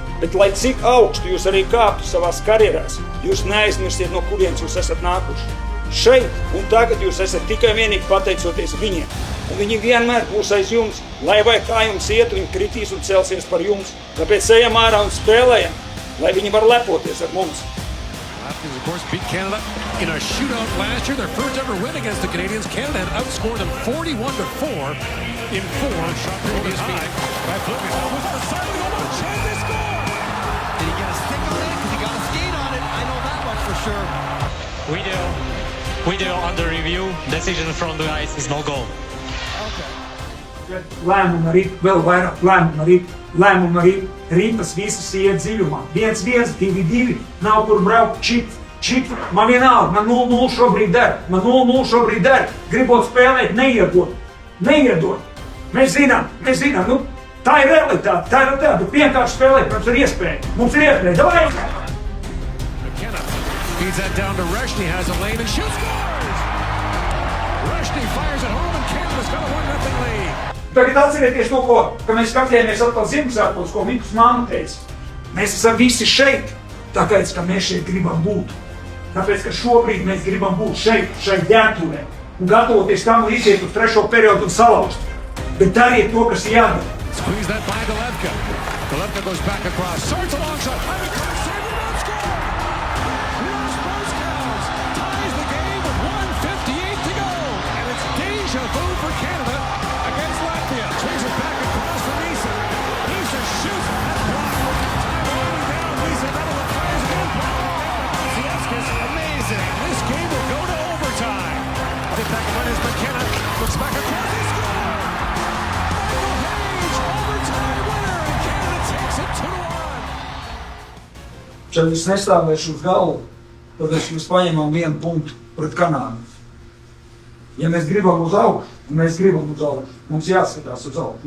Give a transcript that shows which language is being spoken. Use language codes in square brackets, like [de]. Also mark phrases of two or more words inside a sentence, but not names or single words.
[lv] Bet lai cik augstu jūs arī kāptu savās karjerās, jūs neaizmirstiet, no kurienes jūs esat nākuši. Šeit un tagad jūs esat tikai vienīgi pateicoties viņiem. Un viņi vienmēr būs aiz jums, lai vai kā jums iet, viņi kritīs un celsies par jums. Tāpēc ejam ārā un spēlējam, lai viņi var lepoties ar mums. [en] Hopkins, of course, beat Canada in a shootout last year. Their first ever win against the Canadians. Canada had outscored them 41-4 in 4 previous meetings. By flipping, was on the side of the goal, chance to score! Did he get a stick on it? Because he got a skate on it. I know that much for sure. Video under review. Decision from the ice is no goal. [lv] Lēmumi arī, vēl vairāk lēmumi arī, ripas visas iet dziļumā. 1-1, 2-2, nav kur braukt, čip, man vienalga, man 0-0 šobrīd der, gribot spēlēt, neiedot. Mēs zinām, nu, tā ir realitāte, bet vienkārši spēlēt, mums ir iespēja, davai! [en] McKenna feeds that down to Reshny, has a lane and shoots, scores! Reshny fires at home and Canada's got a 1-0 lead. [lv] Tagad atcerieties to, ka mēs skatījāmies atkal Ziemassvētkos, ko Mikus māma teica. Mēs esam visi šeit, tāpēc, ka mēs šeit gribam būt. Tāpēc, ka šobrīd mēs gribam būt šeit ģērbtuvē un gatavoties tam, lai iziet uz trešo periodu un salauzt. Bet dariet to, kas jādara. [en] Squeeze that by Golevka. Golevka goes back across. Sarts alongside. Hyman save it up, score! Ross Boskaus ties the game with 1:58 to go. And it's deja vu for Canada against Latvia. Swings it back across for Nisa. Nisa shoots. That's blocked. Time winding down. Nisa double it. Fires again. Vasilevskis. Amazing. This game will go to overtime. Get back and run is McKenna. Looks back across. He scores! [lv] Kad es nestāvēšu uz galvu, tad mēs paņemam 1 punktu pret Kanādu. Ja mēs gribam uz augšu, mums jāskatās uz augšu.